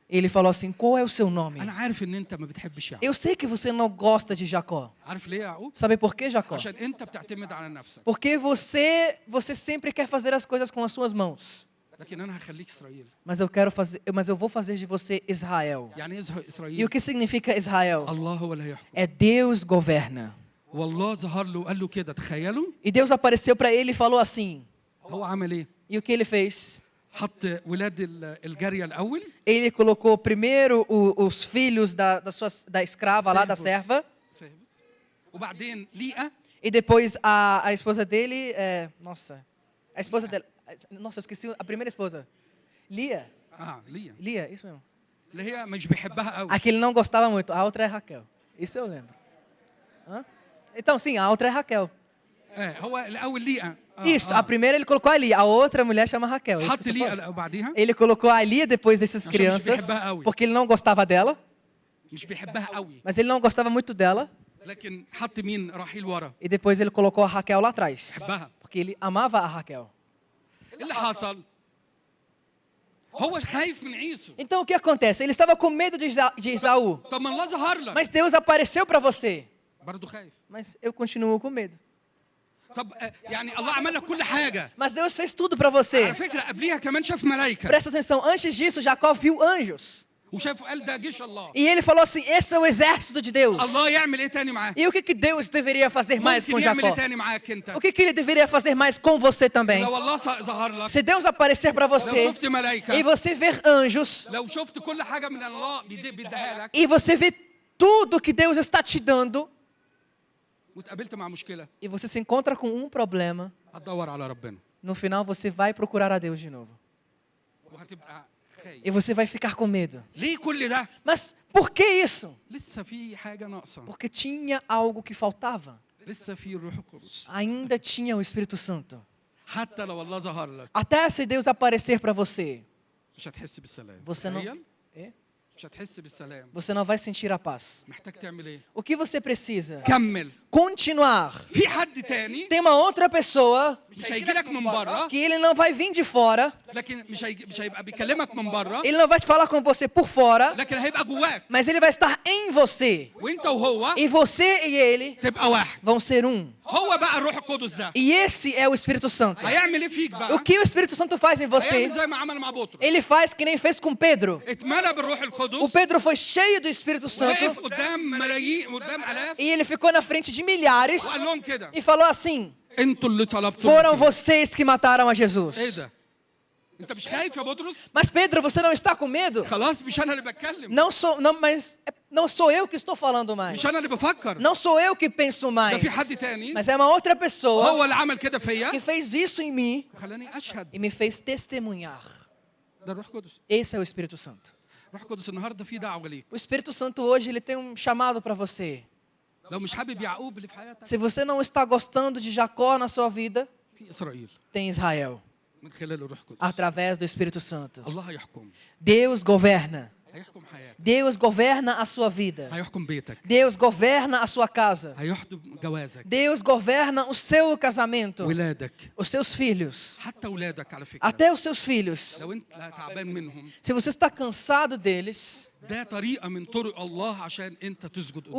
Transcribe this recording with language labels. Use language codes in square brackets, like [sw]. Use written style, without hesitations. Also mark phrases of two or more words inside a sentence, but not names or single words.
[pt] ele falou assim: qual é o seu nome? [ar] انا عارف ان انت ما بتحبش يعقوب. [pt] Eu sei que você não gosta de Jacó. [ar] عارف ليه يا يعقوب؟ [pt] Sabe por quê, Jacó? [ar] عشان انت بتعتمد على نفسك. [pt] Porque você sempre quer fazer as coisas com as suas mãos. [ar] لكن انا هخليك اسرائيل. [pt] Mas eu vou fazer de você Israel. [ar] يعني ايه [pt] E o [ar] اسرائيل؟ [pt] que significa Israel? [ar] الله هو اللي هيحكم. [pt] É Deus governa. [ar] والله ظهر له وقال له كده تخيلوا [pt] E Deus apareceu para ele e falou assim. [ar] هو عمل ايه؟ [pt] E o que ele fez? [ar] حط ولاد الجاريه الاول. [pt] Ele colocou primeiro os filhos da escrava lá, da serva. [ar] وبعدين ليئة. [pt] E depois a esposa dele, a esposa dela, nossa, eu esqueci a primeira esposa. Lia, [ar] ليئة [pt] Lia, isso mesmo. [ar] اللي هي مش بيحبها قوي. [pt] A que ele não gostava muito, a outra é Raquel. Isso eu lembro. Hã? Então, sim, a outra é Raquel. [ar] هو الاول ليئة. [pt] Isso, a primeira ele colocou a Lia, a outra mulher chama Raquel. Isso [ar] حط [pt] que eu tô falando. [ar] ليئة وبعديها [pt] Ele colocou a Lia depois dessas Achamos crianças, bem porque ele não gostava dela, [ar] مش بيحبها قوي. [pt] mas ele não gostava muito dela. [ar] لكن حط مين؟ راحيل ورا. [pt] E depois ele colocou a Raquel lá atrás, [ar] بحبها. [pt] porque ele amava a Raquel. [ar] ايه اللي حصل؟ هو خايف من عيسو. [pt] Então o que acontece? Ele estava com medo de Esaú, [ar] طب ما الله ظهر لك. [pt] mas Deus apareceu para você. [ar] برضه خايف. [pt] Mas eu continuo com medo. [ar] طب يعني الله عمل لك كل حاجة. [pt] Mas Deus fez tudo para [ar] على [pt] você. [ar] فكرة قبليها كمان شاف ملائكة. [pt] Presta atenção, antes disso, Jacó viu anjos. [ar] وشاف قال ده جيش الله. [pt] E ele falou assim: esse é o exército de Deus. [ar] الله يعمل ايه تاني معاه؟ [pt] E o que Deus deveria fazer mais com [ar] ممكن يعمل ايه [pt] Jacó? [ar] تاني معاك انت؟ [pt] O que ele deveria fazer mais com você também? [ar] لو الله ظهر لك. [pt] Se Deus aparecer para [ar] لو [pt] você [ar] شفت ملائكة. [pt] e você ver anjos [ar] لو شفت كل حاجة من الله بيديها لك. [pt] e você ver tudo que Deus está te dando [ar] واتقابلت مع مشكلة. [pt] e você se encontra com um problema, [ar] هتدور على ربنا. [pt] no final você vai procurar a Deus de novo. [ar] وهتبقى خايف. [pt] E você vai ficar com medo. [ar] ليه كل ده؟ [pt] Mas por que isso? [ar] لسه في حاجة ناقصة. [pt] Porque tinha algo que faltava. [ar] لسه في الروح القدس. [pt] Ainda tinha o Espírito Santo. [ar] حتى لو الله ظهر لك [pt] Até se Deus aparecer para você, [ar] مش هتحس بالسلام. [pt] você não, [ar] تخيل؟ [pt] É? [ar] مش هتحس بالسلام. [pt] você não vai sentir a paz. [ar] محتاج تعمل ايه؟ [pt] O que você precisa? [ar] كمل. [pt] continuar. [ar] في حد تاني [pt] Tem uma outra pessoa [ar] مش هيجي لك من بره [pt] que ele não vai vir de fora, [ar] لكن مش هيبقى بيكلمك من بره [pt] ele não vai te falar com você por fora, [ar] لكن هيبقى جواك [pt] mas ele vai estar em você. [ar] وانت وهو [pt] E você e ele [ar] تبقى واحد. [pt] vão ser um. [ar] هو بقى الروح القدس ده [pt] E esse é o Espírito Santo. [ar] هيعمل ايه فيك بقى؟ [pt] O que o Espírito Santo faz em você? [ar] هيعمل زي ما عمل مع بطرس. [pt] Ele faz que nem fez com Pedro. [ar] اتملى بالروح [pt] O [ar] القدس [pt] Pedro foi cheio do Espírito Santo [ar] وقف قدام ملايين قدام الاف [pt] e ele ficou na frente de milhares [ar] وقال لهم كده [pt] e falou assim: [ar] انتوا اللي طلبتوا [pt] foram [ar] المسيح. [pt] vocês que mataram a [ar] ايه [pt] Jesus. [ar] ده؟ انت مش خايف يا بطرس؟ [pt] Mas Pedro, você não está com medo? [ar] خلاص مش انا اللي بتكلم [pt] Não sou eu que estou falando mais. [ar] مش انا اللي بفكر [pt] Não sou eu que penso [ar] ده [pt] mais. [ar] في حد تاني [pt] Mas é uma outra pessoa [ar] هو اللي عمل كده [pt] que [ar] فيا [pt] fez isso em mim [ar] خلاني اشهد. [pt] e me fez testemunhar. [ar] ده الروح القدس. [pt] Esse é o Espírito Santo. [ar] الروح القدس النهارده في دعوه ليك. [pt] O Espírito Santo hoje ele tem um chamado para você. [ar] لو مش حابب يعقوب اللي في حياتك [pt] Se você não está gostando de Jacó na sua vida, [ar] في اسرائيل [pt] tem Israel, [ar] من خلال الروح القدس. [pt] através do Espírito Santo. [ar] الله يحكم. [pt] Deus governa. [ar] هيحكم حياتك. [pt] Deus governa a sua vida. [ar] هيحكم بيتك. [pt] Deus governa a sua casa. [ar] هيحكم جوازك. [pt] Deus governa o seu casamento, [ar] ولادك. [pt] os seus filhos, [ar] حتى ولادك على فكره. [pt] até os seus filhos. [ar] لو انت تعبان منهم [pt] Se você está cansado deles, [ar] ده طريقه من طرق الله عشان انت تسجد قدامه.